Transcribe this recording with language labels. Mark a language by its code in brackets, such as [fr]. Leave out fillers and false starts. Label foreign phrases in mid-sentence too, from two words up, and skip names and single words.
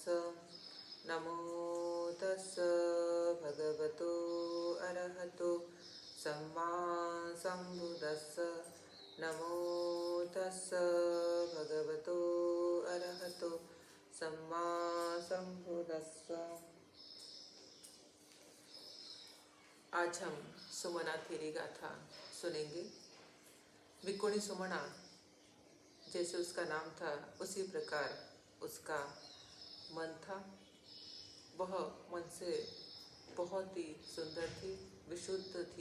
[pi] नमो तस्स भगवतो अरहतो सम्मा सम्बुद्दस्स। नमो तस्स भगवतो अरहतो सम्मा सम्बुद्दस्स। [hi] आज हम सुमना थेरी गाथा सुनेंगे। भिक्खुनी सुमना, जैसे उसका नाम था उसी प्रकार उसका मन था। वह मन से बहुत ही सुंदर थी, विशुद्ध थी।